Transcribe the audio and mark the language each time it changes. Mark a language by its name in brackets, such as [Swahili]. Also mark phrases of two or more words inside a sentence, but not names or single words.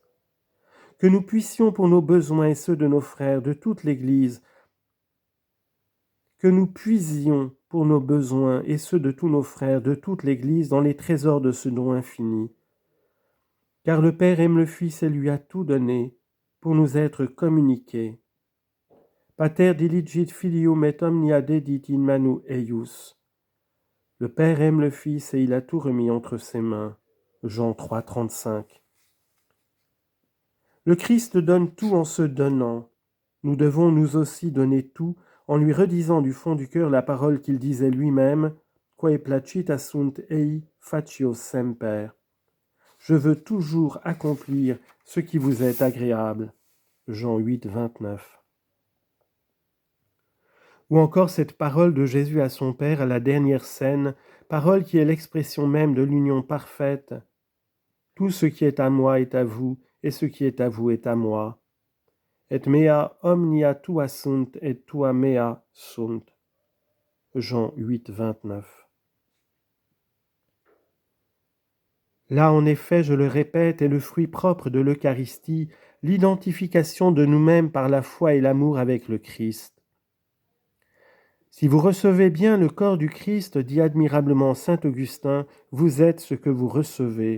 [French] Que nous puissions pour nos besoins et ceux de nos frères de toute l'Église, que nous puisions pour nos besoins et ceux de tous nos frères de toute l'Église dans les trésors de ce don infini. Car le Père aime le Fils et lui a tout donné pour nous être communiqués. [Latin] Pater diligit filium et omnia dedit in manu eius. [French] Le Père aime le Fils et il a tout remis entre ses mains. Jean 3, 35. Le Christ donne tout en se donnant. Nous devons nous aussi donner tout en lui redisant du fond du cœur la parole qu'il disait lui-même, « [Latin] Quae placita sunt ei facio semper [French] » Je veux toujours accomplir ce qui vous est agréable. Jean 8, 29. Ou encore cette parole de Jésus à son Père à la dernière scène, parole qui est l'expression même de l'union parfaite. Tout ce qui est à moi est à vous, et ce qui est à vous est à moi. [Latin] Et mea omnia tua sunt, et tua mea sunt. [French] Jean 8, 29. Là, en effet, je le répète, est le fruit propre de l'Eucharistie, l'identification de nous-mêmes par la foi et l'amour avec le Christ. Si vous recevez bien le corps du Christ, dit admirablement saint Augustin, vous êtes ce que vous recevez.